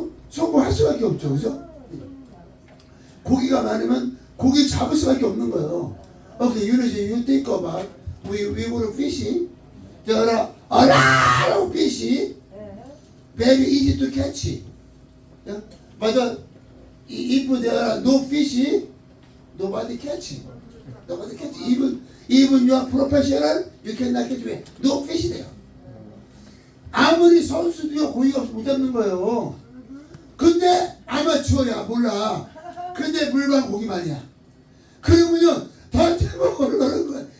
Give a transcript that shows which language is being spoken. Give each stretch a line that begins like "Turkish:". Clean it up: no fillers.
Korean: 성공할 수밖에 없죠, 그죠? 고기가 많으면 고기 잡을 수밖에 없는 거예요.
English: Okay, you think about we were fishing. There are a lot of fish. Very easy to catch. Yeah? But if there are no fish, nobody catch. Nobody catch. Even you are professional, you cannot catch me. No fish there.
Korean: 아무리 선수도요 고기가 없으면 못 잡는 거예요. 근데 아마추어야 몰라. 근데 물방 고기만이야. 그러면요 던지고 올라오는 거야.